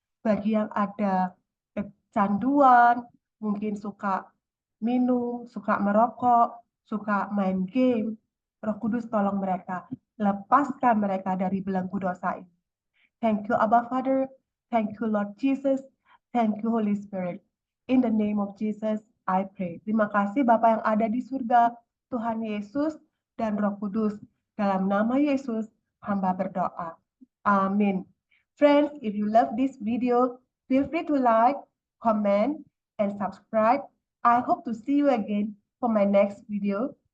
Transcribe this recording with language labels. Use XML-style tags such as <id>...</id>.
<id>Bagi yang ada kecanduan, mungkin suka minum, suka merokok, suka main game, Roh Kudus tolong mereka, lepaskan mereka dari belenggu dosa ini.</id> <en>Thank you, Abba Father. Thank you, Lord Jesus. Thank you, Holy Spirit. In the name of Jesus, I pray.</en> <id>Terima kasih Bapa yang ada di surga, Tuhan Yesus dan Roh Kudus. Dalam nama Yesus, hamba berdoa. Amin.</id> <en>Friends, if you love this video, feel free to like, comment, and subscribe. I hope to see you again for my next video.</en>